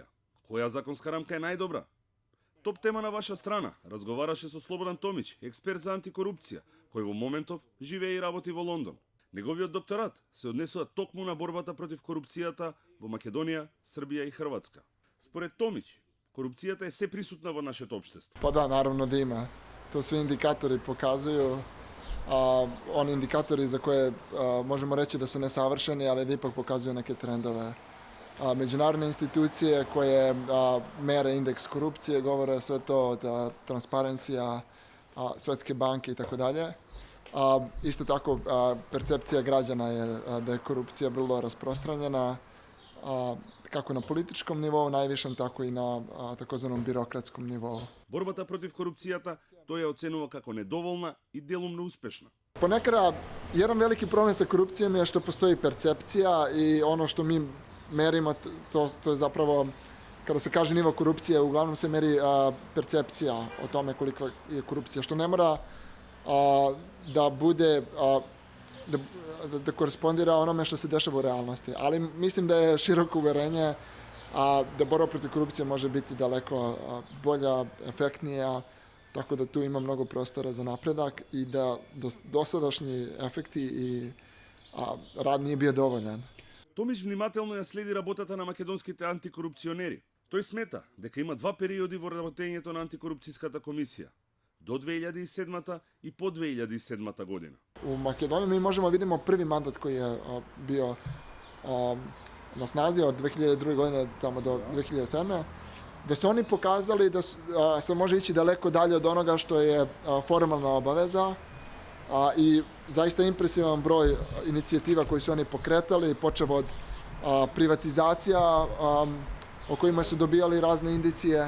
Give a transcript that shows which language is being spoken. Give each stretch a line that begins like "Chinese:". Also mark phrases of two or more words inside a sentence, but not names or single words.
Macedonian: Која законска рамка е најдобра? Топ тема на ваша страна разговараше со Слободан Томич, експерт за антикорупција, кој во моментов живее и работи во Лондон. Неговиот докторат се однесува токму на борбата против корупцијата во Македонија, Србија и Хрватска. Според Томич, корупцијата е се присутна во нашето општество.
Serbian: Pa da, naravno da ima. To svi indikatori pokazuju. Oni indikatori za koje možemo reći da su nesavršeni, ali da ipak pokazuju neke trendove. Međunarodne institucije koje mere indeks korupcije govore sve to od Transparency, Svetske banke i tako dalje. Isto tako percepcija građana je da je korupcija vrlo rasprostranjena, kako na političkom nivou najvišem, tako i na takozvanom birokratskom nivou.
Macedonian: Борбата против корупцијата тој ја оценува како недоволна и делумно успешна.
Serbian: Ponekada, jedan veliki problem sa korupcijom je što postoji percepcija i ono što mi merimo, to je zapravo, kada se kaže nivo korupcije, uglavnom se meri percepcija o tome koliko je korupcija, što ne mora da bude, da korespondira onome što se dešava u realnosti. Ali mislim da je široko uverenje da borba protiv korupcije može biti daleko bolja, efektnija, tako da tu ima mnogo prostora za napredak i da dosadašnji efekti i rad nije bio dovoljan.
Macedonian: Томич внимателно ја следи работата на македонските антикорупционери. Тој смета дека има два периоди во работењето на антикорупцијската комисија. До 2007 и по 2007 година.
Serbian: U Makedoniji mi možemo vidimo prvi mandat koji je bio na snazi od 2002. godine tamo do 2007. Da su oni pokazali da se može ići daleko dalje od onoga što je formalna obaveza i zaista impresivan broj inicijativa koji su oni pokretali, počev od privatizacija o kojima su dobijali razne indicije.